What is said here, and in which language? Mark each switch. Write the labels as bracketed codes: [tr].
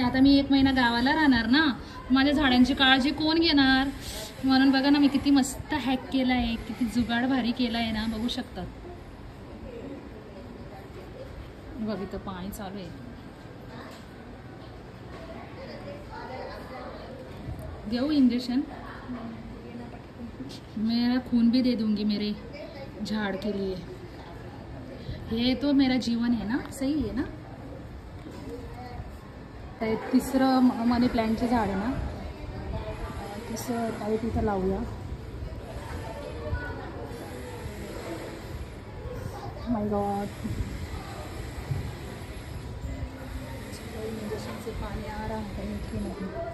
[mr] आता मी 1 महिना गावाला राहणार ना, माझ्या झाडांची काळजी कोण घेणार. म्हणून बघा ना मी किती मस्त हॅक केला आहे, किती जुगाड भारी केला आहे ना. बघू शकता बघ, इथं पाणी चालू आहे. देऊ इंजेक्शन, [hi] मेरा खून भी दे दूंगी मेरे झाड़ के लिए. ये तो मेरा जीवन है ना, सही है ना. [mr] तर 3रं मनी प्लॅन्टचे झाड आहे ना, 3रं काही तिथं लावूया. [en] my God, [hi] इंजेक्शन से पानी आ रहा है कि नहीं.